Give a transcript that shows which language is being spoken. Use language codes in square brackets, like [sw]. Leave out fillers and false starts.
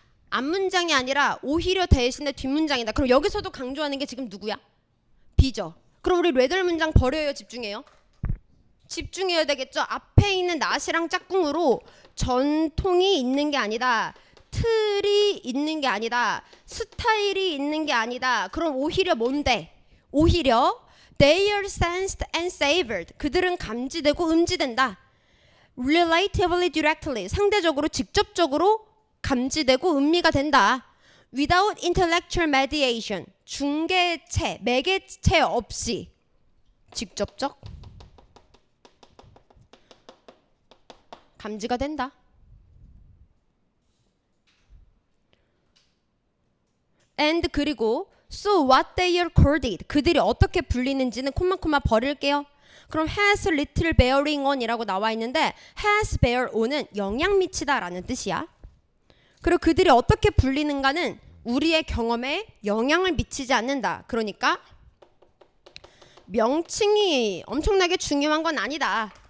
[ko] 앞문장이 아니라 오히려 대신에 뒷문장이다. 그럼 여기서도 강조하는 게 지금 누구야? be죠. 그럼 우리 레들 문장 버려요, 집중해요? 집중해야 되겠죠. 앞에 있는 not이랑 짝꿍으로 전통이 있는 게 아니다, 틀이 있는 게 아니다, 스타일이 있는 게 아니다. 그럼 오히려 뭔데? 오히려 [en] they are sensed and savored. [ko] 그들은 감지되고 음지된다. [en] relatively directly. [ko] 상대적으로 직접적으로 감지되고 음미가 된다. [en] without intellectual mediation. [ko] 중개체, 매개체 없이 직접적 감지가 된다. [en] and [ko] 그리고 [en] so what they are called it. [ko] 그들이 어떻게 불리는지는 콤마 버릴게요. 그럼 [en] has little bearing on [ko] 이라고 나와 있는데 [en] has bear on [ko] 은 영향 미치다 라는 뜻이야. 그리고 그들이 어떻게 불리는가는 우리의 경험에 영향을 미치지 않는다. 그러니까 명칭이 엄청나게 중요한 건 아니다.